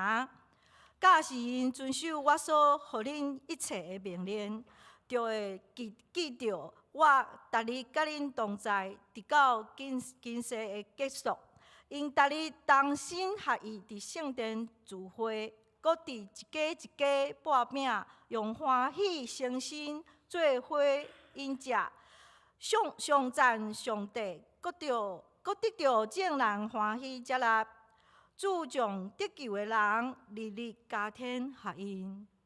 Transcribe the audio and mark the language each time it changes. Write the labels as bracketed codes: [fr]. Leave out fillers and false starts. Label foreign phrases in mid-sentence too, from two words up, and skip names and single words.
[nan] 假使因遵守我所予恁一切的命令，就会记着我逐日甲恁同在，直到今世的结束。因逐日同心合意伫圣殿聚会，搁伫一家一家擘饼，用欢喜诚心做伙饮食，上赞上帝，搁得到众人欢喜接纳。主将得救的人日日加添合因。